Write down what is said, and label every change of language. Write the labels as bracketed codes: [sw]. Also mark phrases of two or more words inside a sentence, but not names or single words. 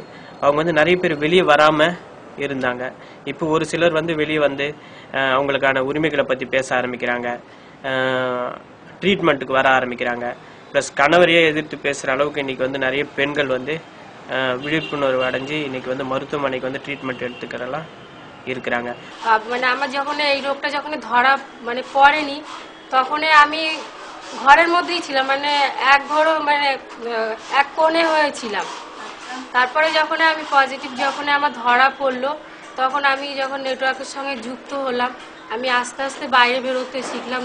[ta] அவங்க வந்து நிறைய பேர் வெளியே வராமல் இருந்தாங்க. இப்போ ஒரு சிலர் வந்து வெளியே வந்து அவங்களுக்கான உரிமைகளை பற்றி பேச ஆரம்பிக்கிறாங்க, ட்ரீட்மெண்ட்டுக்கு வர ஆரம்பிக்கிறாங்க. ப்ளஸ் கணவரையே எதிர்த்து பேசுகிற அளவுக்கு இன்றைக்கி வந்து நிறைய பெண்கள் வந்து விழிப்புணர்வு அடைஞ்சு இன்றைக்கி வந்து மருத்துவமனைக்கு வந்து ட்রিটমেন্ট எடுத்துக்கிறலாம் இருக்கிறாங்க. [bn] মানে আমার যখন এই রোগটা যখন ধরা মানে পড়েনি তখন আমি ঘরের মধ্যেই ছিলাম, মানে এক ঘরও মানে এক কোণে হয়েছিলাম। তারপরে যখন আমি পজিটিভ যখন আমার ধরা পড়লো তখন আমি যখন নেটওয়ার্কের সঙ্গে যুক্ত হলাম, আমি আস্তে আস্তে বাইরে বেরোতে শিখলাম।